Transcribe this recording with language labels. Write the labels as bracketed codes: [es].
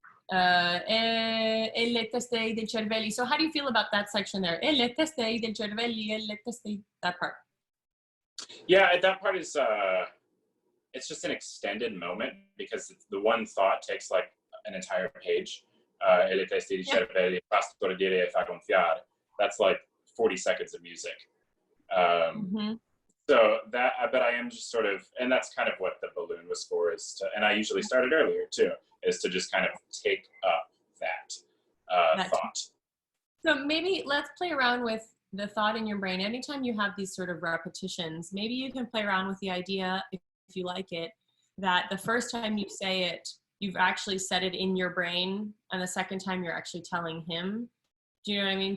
[it] E le teste dei cervelli. [en] So how do you feel about that section there? [it] E le teste dei cervelli, e le teste, that part. [en] Yeah, that part is, it's just an extended moment because the one thought takes like an entire page. [it] E le teste dei cervelli, fa stordire e fa gonfiare. [en] That's like 40 seconds of music. So that, but I am just sort of, and that's kind of what the balloon was for, and I usually started earlier too, is to just kind of take up that thought. So maybe let's play around with the thought in your brain. Anytime you have these sort of repetitions, maybe you can play around with the idea, if you like it, that the first time you say it, you've actually said it in your brain, and the second time you're actually telling him. Do you know what I mean?